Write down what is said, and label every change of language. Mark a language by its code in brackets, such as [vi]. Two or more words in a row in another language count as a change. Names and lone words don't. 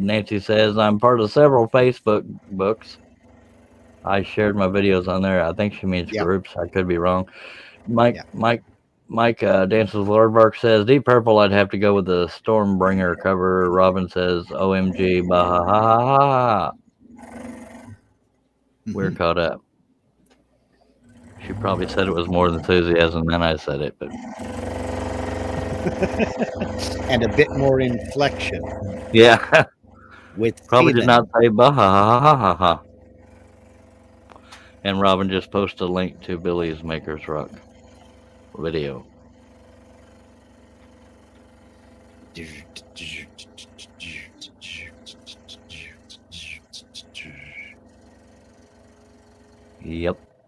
[en] Nancy says, "I'm part of several Facebook books. I shared my videos on there." I think she means groups. I could be wrong. Mike Dances with Lordbark says, "Deep Purple, I'd have to go with the Stormbringer cover." Robin says, "OMG, bah ha ha ha ha." We're caught up. She probably said it was more enthusiasm than I said it, but and a bit more inflection. Yeah. With probably did not say bah ha ha ha ha ha. And Robin just posted a link to Billy's Maker's Rock video. Yep.